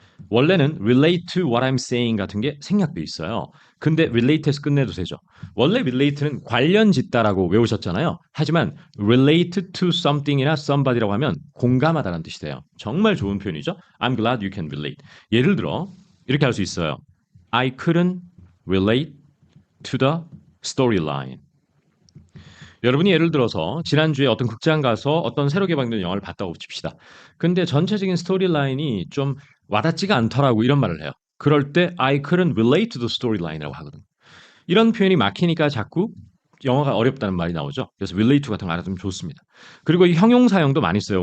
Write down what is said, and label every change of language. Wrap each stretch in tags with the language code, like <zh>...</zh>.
<ko>원래는</ko> <en>relate to what I'm saying</en> <ko>같은 게 생략돼 있어요. 근데 relate에서 끝내도 되죠. 원래 relate는 관련 짓다라고 외우셨잖아요. 하지만</ko> <en>relate to something</en> <ko>이나</ko> <en>somebody</en> <ko>라고 하면 공감하다라는 뜻이 돼요. 정말 좋은 표현이죠.</ko> <en>I'm glad you can relate.</en> <ko>예를 들어 이렇게 할 수 있어요.</ko> <en>I couldn't relate to the storyline.</en> <ko>여러분이 예를 들어서 지난주에 어떤 극장 가서 어떤 새로 개방된 영화를 봤다고 칩시다. 근데 전체적인 스토리라인이 좀 와닿지가 않더라고 이런 말을 해요. 그럴 때</ko> <en>I couldn't relate to the storyline</en> <ko>이라고 하거든요. 이런 표현이 막히니까 자꾸 영어가 어렵다는 말이 나오죠. 그래서</ko> <en>relate to</en> <ko>같은 거 알아두면 좋습니다. 그리고 이 형용사형도 많이 써요.</ko>